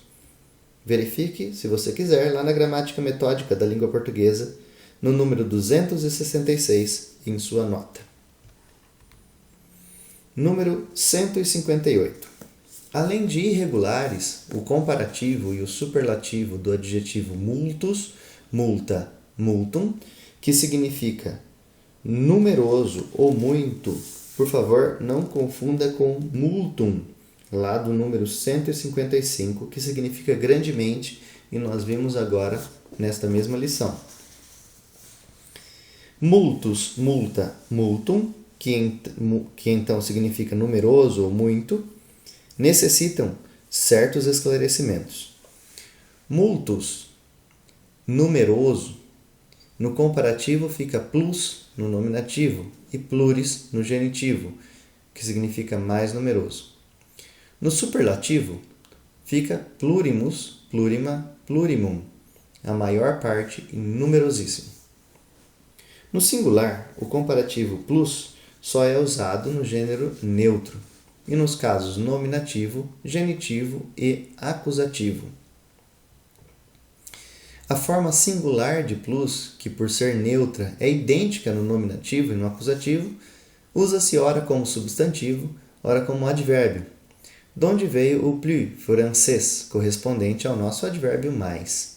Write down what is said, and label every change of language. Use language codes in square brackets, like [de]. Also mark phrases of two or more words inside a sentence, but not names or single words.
[pt] Verifique, se você quiser, lá na Gramática Metódica da Língua Portuguesa, no número 266, em sua nota. Número 158. Além de irregulares, o comparativo e o superlativo do adjetivo [la] multus, multa, multum, [pt] que significa numeroso ou muito, por favor, não confunda com multum, lá do número 155, que significa grandemente, e nós vimos agora nesta mesma lição. [la] Multus, multa, multum, [pt] que então significa numeroso ou muito, necessitam certos esclarecimentos. Multus, numeroso, no comparativo fica plus no nominativo e pluris no genitivo, que significa mais numeroso. No superlativo fica [la] plurimus, plurima, plurimum, [pt] a maior parte em numerosíssimo. No singular, o comparativo plus só é usado no gênero neutro e nos casos nominativo, genitivo e acusativo. A forma singular de plus, que por ser neutra é idêntica no nominativo e no acusativo, usa-se ora como substantivo, ora como advérbio, donde veio o plus francês, correspondente ao nosso advérbio mais.